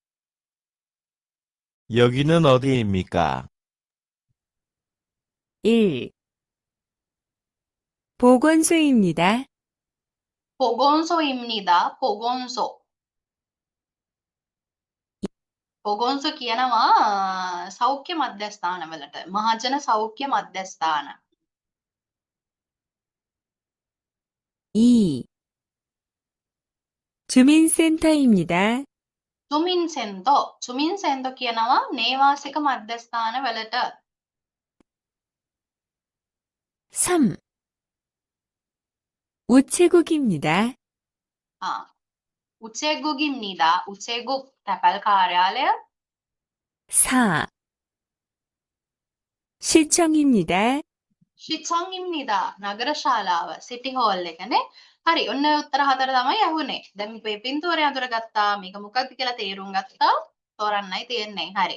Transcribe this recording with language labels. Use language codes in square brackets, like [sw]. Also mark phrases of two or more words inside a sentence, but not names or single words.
[ko] 여기는 어디입니까? 1. 보건소입니다. 보건소입니다. 보건소. 보건소 [si] කියනවා සෞඛ්‍ය මධ්‍යස්ථානවලට. මහජන සෞඛ්‍ය මධ්‍යස්ථාන. [ko] 2. 주민센터입니다. 주민센터. 주민센터 [si] කියනවා නේවාසික මධ්‍යස්ථානවලට. [ko] 3. 우체국입니다. 우체국입니다. 우체국 [si] තැපැල් කාර්යාලය. [ko] 4. 시청입니다. 시청입니다. [si] නගර ශාලාව. සිටි හෝල් එකනේ. හරි. ඔන්න උත්තර 4 තමයි ඇහුනේ. දැන් මේ පින්තූරය අඳුරගත්තා. මේක මොකක්ද කියලා තේරුම් ගත්තා. තෝරන්නයි තියෙන්නේ. හරි.